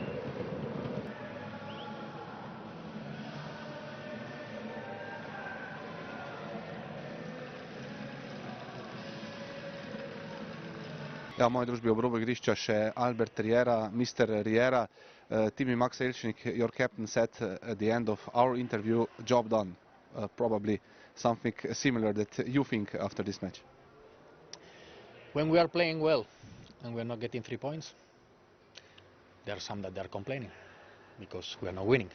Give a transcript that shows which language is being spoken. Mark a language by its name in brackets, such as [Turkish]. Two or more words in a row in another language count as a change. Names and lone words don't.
[Slovenian] Ja, v moji družbi ob robu igrišča še Albert Riera, Mr. Riera. Timi Max Elšnik, [English] your captain, said at the end of our interview, job done. Probably something similar that you think after this match. When we are playing well and we are not getting 3 points, there are some that they are complaining because we are not winning.